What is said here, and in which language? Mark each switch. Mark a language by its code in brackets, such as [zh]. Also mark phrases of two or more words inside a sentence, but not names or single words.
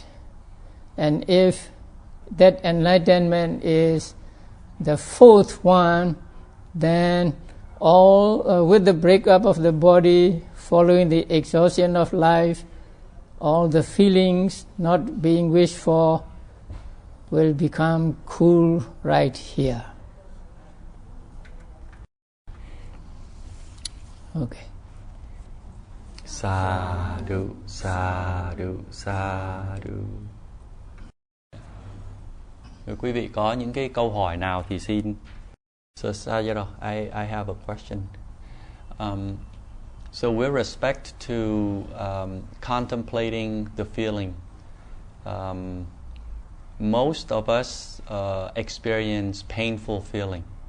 [en] And if that enlightenment is the fourth one, then all with the breakup of the body, following the exhaustion of life, all the feelings not being wished for will become cool right here. Okay. [pi] Sadhu, sadhu, sadhu. [vi] Nếu quý vị có những cái câu hỏi nào thì xin. [en] So Sayadaw, I have a question. So with respect to contemplating the feeling, most of us experience painful feeling.